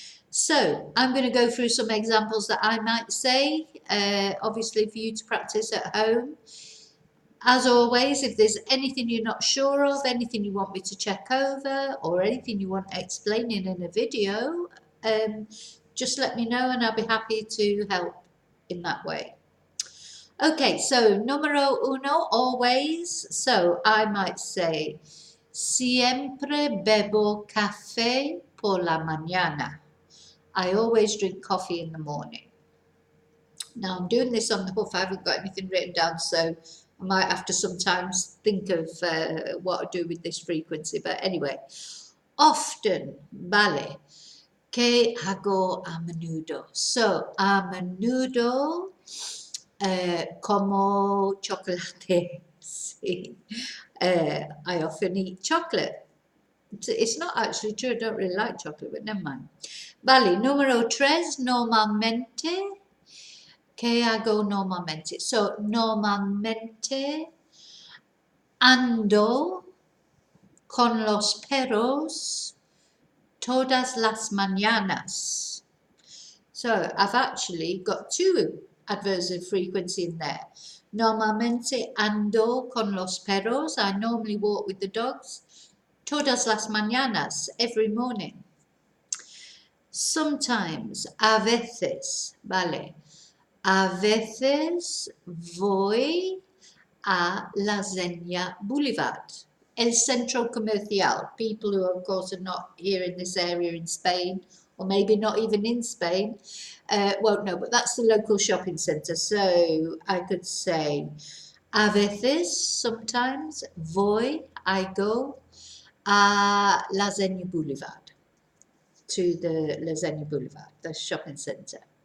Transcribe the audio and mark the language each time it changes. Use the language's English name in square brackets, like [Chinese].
[English] So I'm going to go through some examples that I might say, obviously for you to practice at home. As always, if there's anything you're not sure of, anything you want me to check over, or anything you want explaining in a video, just let me know and I'll be happy to help in that way. Okay, so [Spanish] numero uno, [English] always. So I might say, [Spanish] siempre bebo café por la mañana. [English] I always drink coffee in the morning. Now I'm doing this on the hoof, I haven't got anything written down, so I might have to sometimes think of what to do with this frequency, but anyway. [Spanish] Often, vale. ¿Qué hago a menudo? So, a menudo como chocolate. [English] Sí. I often eat chocolate. It's not actually true, I don't really like chocolate, but never mind. [Spanish] Vale, número 3, normalmente. ¿Qué hago normalmente? So, normalmente ando con los perros todas las mañanas. [English] So, I've actually got 2 adverbs of frequency in there. [Spanish] Normalmente ando con los perros. [English] I normally walk with the dogs. [Spanish] Todas las mañanas, [English] every morning. Sometimes, [Spanish] a veces, vale. A veces voy a la Zenia Boulevard, el centro comercial. [English] People who, of course, are not here in this area in Spain, or maybe not even in Spain, won't know, but that's the local shopping centre. So I could say, [Spanish] a veces, [English] sometimes, voy, I go, a la Zenia Boulevard, to the La Zenia Boulevard, the shopping centre.